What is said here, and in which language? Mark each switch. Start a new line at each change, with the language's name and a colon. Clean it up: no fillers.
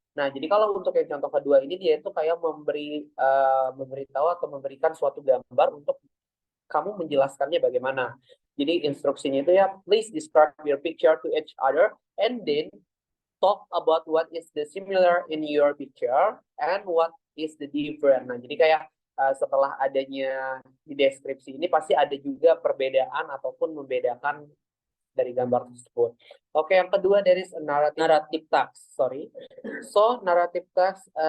Indonesian: Nah, jadi kalau untuk yang contoh kedua ini dia itu kayak memberitahu atau memberikan suatu gambar untuk kamu menjelaskannya bagaimana. Jadi instruksinya itu ya,
English: please describe your picture to each other and then talk about what is the similar in your picture and what is the different.
Indonesian: Nah, jadi kayak setelah adanya di deskripsi ini pasti ada juga perbedaan ataupun membedakan dari gambar tersebut. Oke, yang kedua dari narrative task.
English: Sorry. So narrative task